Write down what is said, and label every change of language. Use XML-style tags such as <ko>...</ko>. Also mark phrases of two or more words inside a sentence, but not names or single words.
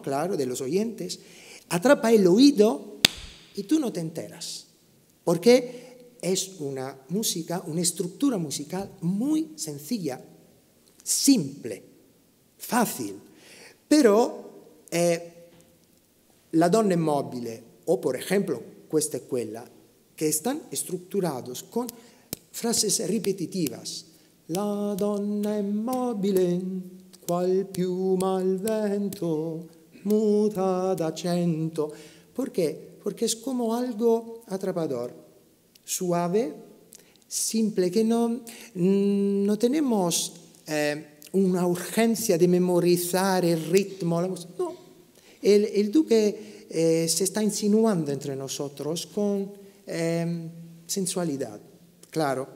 <es>Claro, de los oyentes, atrapa el oído y tú no te enteras, porque es una música, una estructura musical muy sencilla, simple, fácil, pero La donna immobile o, por ejemplo, Questa e quella, que están estructurados con frases repetitivas.</es> <it>La donna immobile, qual piuma al vento, muta d'accento.</it> <es>¿Por qué? Porque es como algo atrapador, suave, simple, que no tenemos una urgencia de memorizar el ritmo. No, el duque se está insinuando entre nosotros con sensualidad, claro.</es>